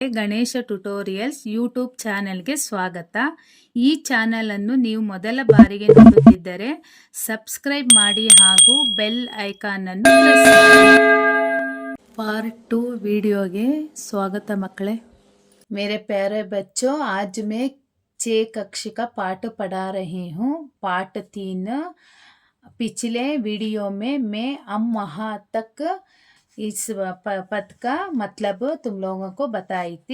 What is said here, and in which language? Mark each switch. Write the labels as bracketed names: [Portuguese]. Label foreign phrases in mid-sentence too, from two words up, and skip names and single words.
[Kannada] ಗಣೇಶ ಟ್ಯುಟೋರಿಯಲ್ಸ್ ಯೂಟ್ಯೂಬ್ ಚಾನೆಲ್ಗೆ ಸ್ವಾಗತ. ಈ ಚಾನೆಲ್ ಅನ್ನು ನೀವು ಮೊದಲ ಬಾರಿಗೆ ನೋಡುತ್ತಿದ್ದರೆ ಸಬ್ಸ್ಕ್ರೈಬ್ ಮಾಡಿ ಹಾಗೂ ಬೆಲ್ ಐಕಾನ್ ಅನ್ನು ಪ್ರೆಸ್ ಮಾಡಿ. ಪಾರ್ಟ್ 2 ವೀಡಿಯೋಗೆ ಸ್ವಾಗತ ಮಕ್ಕಳೇ. [Hindi] मेरे प्यारे बच्चों, आज मैं 6 कक्षा का पाठ पढ़ा रही हूँ. पार्ट 3. पिछले वीडियो में मैं हम वहाँ तक इस पद का मतलब तुम लोगों को बताई थी.